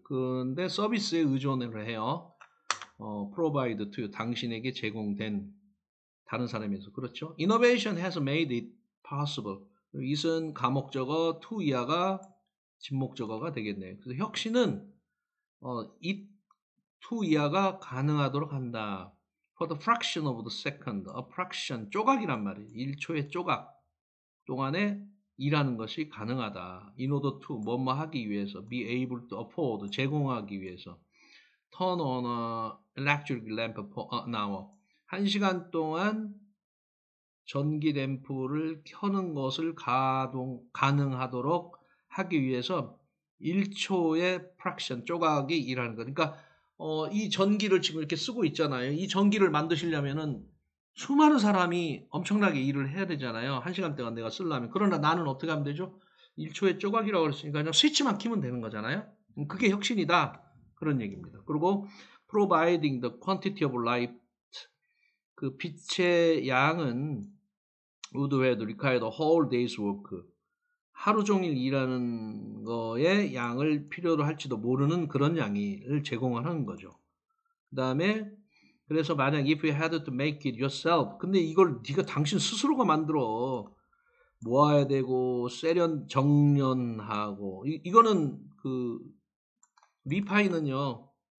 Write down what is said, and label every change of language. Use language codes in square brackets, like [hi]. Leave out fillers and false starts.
[ko] 근데 서비스에 의존을 해요. Provide to 당신에게 제공된 다른 사람에서. 그렇죠? [en] Innovation has made it possible. [ko] it은 가목적어, to 이하가 진목적어가 되겠네요. 그래서 혁신은 it to 이하가 가능하도록 한다. [en] For the fraction of the second, a fraction, 조각이란 말이에요. [ko] 1초의 조각 동안에 일하는 것이 가능하다. [en] In order to, 뭐뭐 하기 위해서, be able to afford, 제공하기 위해서. Turn on a electric lamp for an hour. [ko] 1시간 동안 전기 램프를 켜는 것을 가능하도록 하기 위해서 1초의 fraction, 조각이 일하는 거. 그러니까 이 전기를 지금 이렇게 쓰고 있잖아요. 이 전기를 만드시려면은 수많은 사람이 엄청나게 일을 해야 되잖아요. 1시간 동안 내가 쓰려면. 그러나 나는 어떻게 하면 되죠? 1초의 조각이라고 그랬으니까 그냥 스위치만 키면 되는 거잖아요. 그게 혁신이다. 그런 얘기입니다. 그리고 providing the quantity of light. [en] 그 빛의 양은 would have required a whole day's work. [ko] 하루 종일 일하는 거에 양을 필요로 할지도 모르는 그런 양을 제공하는 거죠. 그 다음에 그래서 만약 if you had to make it yourself, 근데 이걸 네가 당신 스스로가 만들어 모아야 되고 정련하고 이거는 그 리파이는요